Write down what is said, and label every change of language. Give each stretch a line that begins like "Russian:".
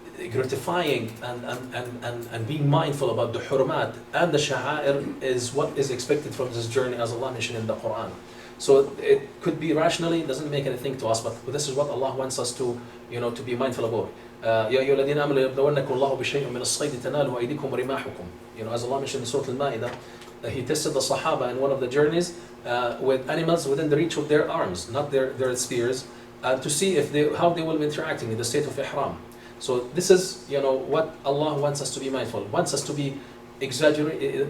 English: Gratifying and being mindful about the hurumat and the sha'air is what is expected from this journey, as Allah mentioned in the Quran. So it could be rationally, it doesn't make anything to us, but this is what Allah wants us to be mindful about.
Arabic: يا أيها الذين آمنوا ليبلونكم الله بشيء من الصيد تناله أيديكم ورماحكم.
English: As Allah mentioned in Surah Al-Ma'idah, He tested the Sahaba in one of the journeys with animals within the reach of their arms, not their spears, to see how they will be interacting in the state of ihram. So this is what Allah wants us to be mindful, wants us to be exaggerate.